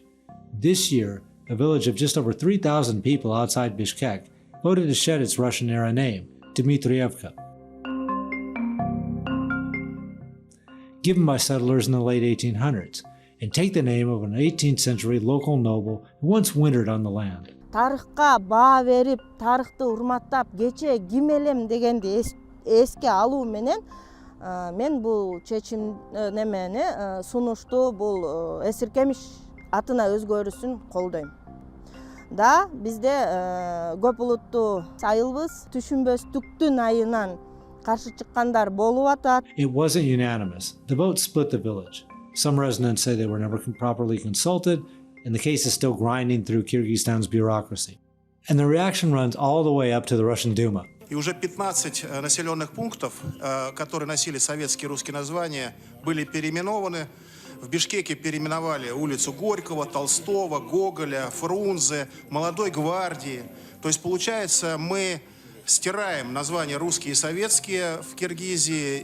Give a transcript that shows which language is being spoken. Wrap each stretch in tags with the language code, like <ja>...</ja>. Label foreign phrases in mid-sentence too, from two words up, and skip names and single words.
<en>This year, a village of just over 3,000 people outside Bishkek voted to shed its Russian-era name, Dmitrievka, given by settlers in the late 1800s, and take the name of an 18th century local noble who once wintered on the land.</en> <ky>Тарыхка баа берип, тарыхты урматтап, кече ким элем дегенди эске алуу менен мен бул чечим немени сунушту бул эсиркемиш атына өзгөрүүсүн колдойм. Да, бизде көп улуттуу айылбыз, түшүнбөстүктүн айынан каршы чыккандар болуп атат.</ky> <en>It wasn't unanimous. The vote split the village. Some residents say they were never properly consulted, and the case is still grinding through Kyrgyzstan's bureaucracy. And the reaction runs all the way up to the Russian Duma.</en> <ru>И уже 15 населенных пунктов, которые носили советские русские названия, были переименованы. В Бишкеке переименовали улицу Горького, Толстого, Гоголя, Фрунзе, Молодой гвардии. То есть, получается, мы стираем названия русские и советские в Киргизии.</ru>